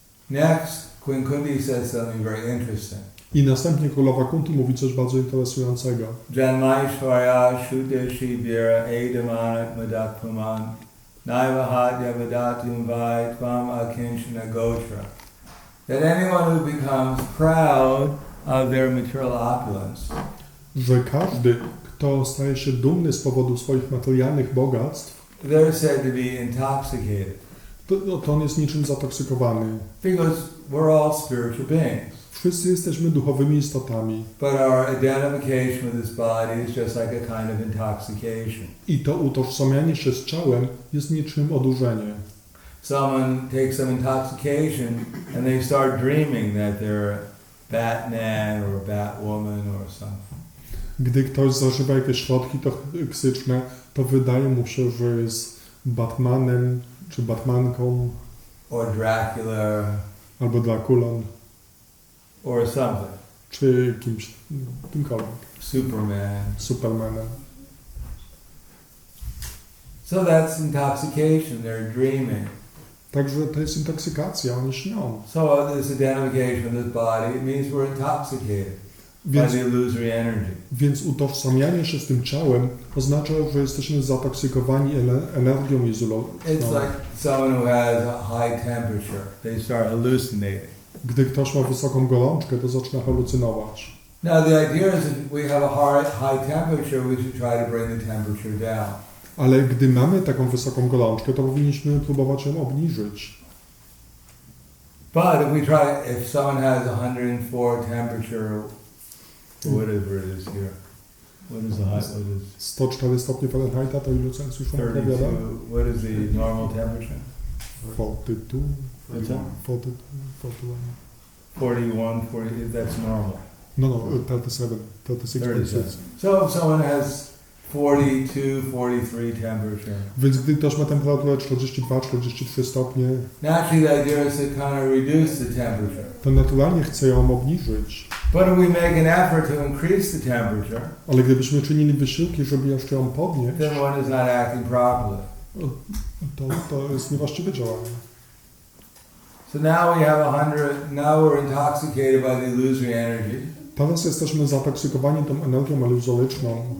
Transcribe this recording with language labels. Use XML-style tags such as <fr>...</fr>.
<en>Next, Queen Kundi says something very interesting.</en> <pl>I następnie królowa Kunti mówi coś bardzo interesującego.</pl> <sa>Janmaishwarya Shudeshi Vira Edamanat Madak Puman Naiva Hadya Vedatum Vai Tvam Akinchana Gotra.</sa> <en>That anyone who becomes proud of their material opulence,</en> <pl>Że każdy, kto staje się dumny z powodu swoich materialnych bogactw,</pl> <en>they're said to be intoxicated.</en> <pl>to on jest niczym zatoksykowany.</pl> <en>Because we're all spiritual beings.</en> <pl>Wszyscy jesteśmy duchowymi istotami.</pl> <en>But our identification with this body is just like a kind of intoxication.</en> <pl>I to utożsamianie się z ciałem jest niczym odurzenie.</pl> <en>Someone takes some intoxication and they start dreaming that they're Batman or Batwoman or something.</en> <pl>Gdy ktoś zażywa jakieś środki toksyczne, to wydaje mu się, że jest Batmanem, czy Batmanką,</pl> <en>Or Dracula</en> <pl>albo Drakulą,</pl> <en>or something.</en> <pl>czy kimkolwiek, Supermanem.</pl> <en>So that's intoxication, they're dreaming.</en> <pl>Także to jest intoksykacja, oni śnią.</pl> <en>So this identification with this body, it means we're intoxicated by</en> <pl>Więc,</pl> <en>the illusory energy.</en> <pl>więc utożsamianie się z tym ciałem oznacza, że jesteśmy zatoksykowani energią izolowaną.</pl> <en>It's like someone who has a high temperature. They start hallucinating.</en> <pl>Gdy ktoś ma wysoką gorączkę, to zaczyna halucynować.</pl> <en>Now the idea is if we have a high temperature, we should try to bring the temperature down.</en> <pl>Ale gdy mamy taką wysoką gorączkę, to powinniśmy próbować ją obniżyć.</pl> <en>But if someone has 104 temperature, whatever it is here, what is the high? What is</en> <pl>104 stopnie Fahrenheita, to ile Celsjusza</pl> <en>32?</en> <pl>odpowiada?</pl> <en>What is the normal temperature? 42. What's that? 41. 41, 40. That's normal. No, 37. 36.6. So if someone has 42, 43 temperature.</en> <pl>Więc gdy ktoś ma temperaturę 42-43 stopnie,</pl> <en>Naturally, the idea is to kind of reduce the temperature.</en> <pl>to naturalnie chce ją obniżyć.</pl> <en>But if we make an effort to increase the temperature,</en> <pl>Ale gdybyśmy czynili wysiłki, żeby jeszcze ją podnieść,</pl> <en>then one is not acting properly.</en> <pl>to jest niewłaściwe działanie.</pl> <en>So now we have 100. Now we're intoxicated by the illusory energy.</en> <pl>Teraz jesteśmy zatoksykowani tą energią iluzoryczną.</pl>